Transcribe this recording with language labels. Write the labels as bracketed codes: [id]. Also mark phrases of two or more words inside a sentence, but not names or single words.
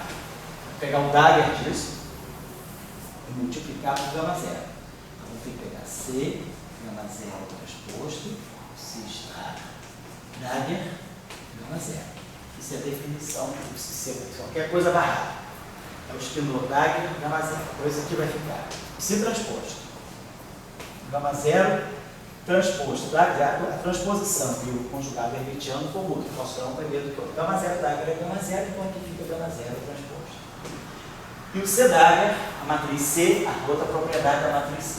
[pt] Vou pegar o Dagger disso e multiplicar por gama zero. Então, vou ter que pegar C, gama zero transposto, psi star, Dagger, gama zero. Isso é a definição do psi C. Qualquer coisa barrada. É o espinor Dagger, gama zero. Então, isso aqui vai ficar psi transposto, gama zero transposto. A transposição e o conjugado hermitiano comum. Eu posso dar um primeiro do que o outro. Gama zero Dagger é gama zero, então aqui fica gama zero transposto. E o C Dagger, a matriz C, a outra propriedade da matriz C.